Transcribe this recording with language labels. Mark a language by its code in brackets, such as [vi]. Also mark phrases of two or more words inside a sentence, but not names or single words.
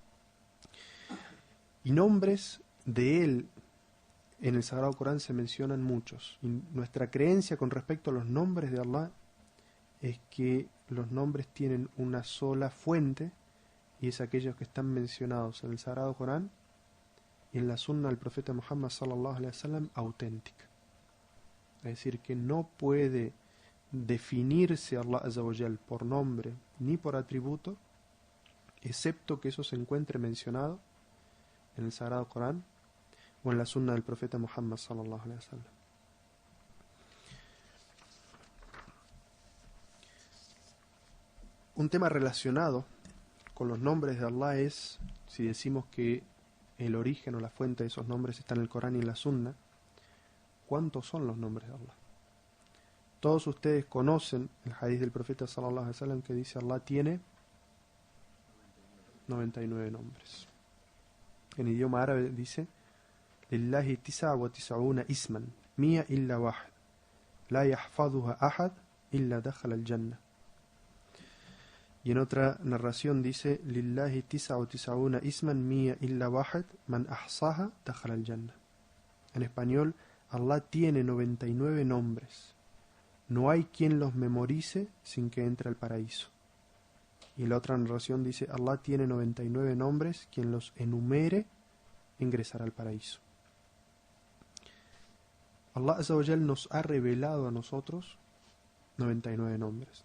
[es] Y nombres de Él en el Sagrado Corán se mencionan muchos. Y nuestra creencia con respecto a los nombres de Allah es que los nombres tienen una sola fuente, y es aquellos que están mencionados en el Sagrado Corán y en la Sunna del profeta Muhammad [ar] صلى الله عليه وسلم [es] auténtica. Es decir, que no puede definirse Allah [ar] عز وجل [es] por nombre ni por atributo, excepto que eso se encuentre mencionado en el Sagrado Corán o en la Sunna del profeta Muhammad [ar] صلى الله عليه وسلم. [es] Un tema relacionado con los nombres de Allah es, si decimos que el origen o la fuente de esos nombres está en el Corán y en la Sunna, ¿cuántos son los nombres de Allah? Todos ustedes conocen el hadith del profeta [ar] صلى الله عليه وسلم [es] que dice: Allah tiene 99 nombres. En idioma árabe dice: [ar] لله تسعة وتسعون اسما مائة إلا واحدا لا يحفظها أحد إلا دخل الجنة. [es] Y en otra narración dice: [ar] لله تسعة وتسعون اسما مائة إلا واحدا من أحصاها دخل الجنة. [es] En español, Allah tiene 99 nombres. No hay quien los memorice sin que entre al paraíso. Y en la otra narración dice: Allah tiene 99 nombres, quien los enumere ingresará al paraíso. Allah [ar] عز وجل [es] nos ha revelado a nosotros 99 nombres.